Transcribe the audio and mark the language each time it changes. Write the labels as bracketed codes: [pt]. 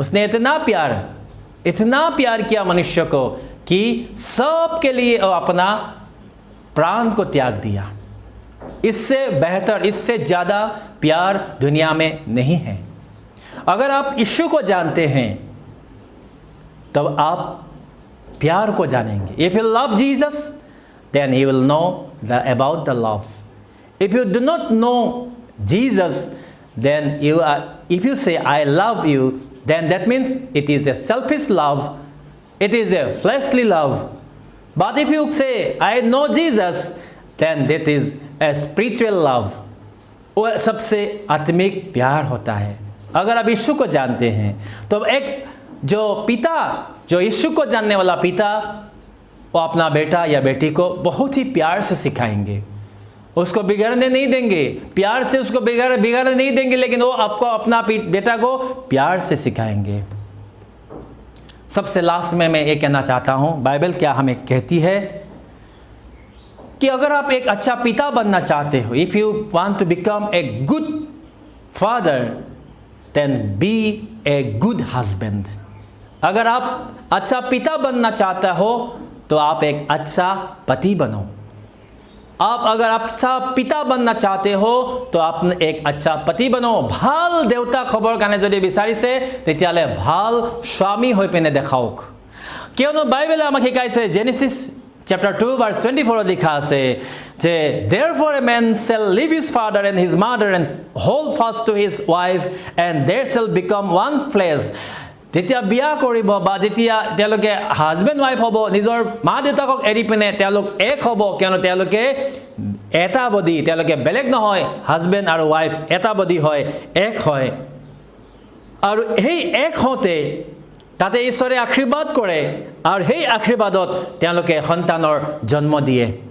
[hi] उसने इतना प्यार किया मनुष्य को कि सब के लिए वो अपना प्राण को त्याग दिया। इससे बेहतर, इससे ज़्यादा प्यार दुनिया में नहीं है। अगर आप यीशु को जानते हैं तब आप प्यार को जानेंगे। [en] If you love Jesus, then you will know about the love. If you do not know Jesus, then if you say I love you, then that means it is a selfish love, it is a fleshly love. But if you say I know Jesus, then that is a spiritual love. [hi] वो सबसे आत्मिक प्यार होता है। अगर आप यीशु को जानते हैं तो एक जो यीशु को जानने वाला पिता, वो अपना बेटा या बेटी को बहुत ही प्यार से सिखाएंगे, उसको बिगड़ने नहीं देंगे, प्यार से उसको बिगाड़ने नहीं देंगे, लेकिन वो आपको अपना बेटा को प्यार से सिखाएंगे। सबसे लास्ट में मैं ये कहना चाहता हूँ, बाइबल क्या हमें कहती है कि अगर आप एक अच्छा पिता बनना चाहते हो, [en] If you want to become a good father, then be a good husband. [hi] अगर आप अच्छा पिता बनना चाहते हो तो आप एक अच्छा पति बनो। आप अगर अच्छा पिता बनना चाहते हो तो आप एक अच्छा पति बनो। [as] ভাল দেউতা খবৰ কাৰণে যদি বিচাৰিছে তেতিয়ালে ভাল স্বামী হৈ পিনে দেখাওক। কিয়নো বাইবেলে আমাক শিকাইছে, জেনেসিস chapter 2 verse 24 লিখা আছে যে [en] therefore a man shall leave his father and his mother and hold fast to his wife and there shall become one flesh। [as] যেতিয়া বিয়া কৰিব বা যেতিয়া তেওঁলোকে হাজবেণ্ড ৱাইফ হ'ব, নিজৰ মা দেউতাকক এৰি পিনে তেওঁলোক এক হ'ব, কিয়নো তেওঁলোকে এটা বডি, তেওঁলোকে বেলেগ নহয়। হাজবেণ্ড আৰু ৱাইফ এটা বডি হয়, এক হয়। আৰু সেই এক হওঁতে তাতে ঈশ্বৰে আশীৰ্বাদ কৰে আৰু সেই আশীৰ্বাদত তেওঁলোকে সন্তানৰ জন্ম দিয়ে।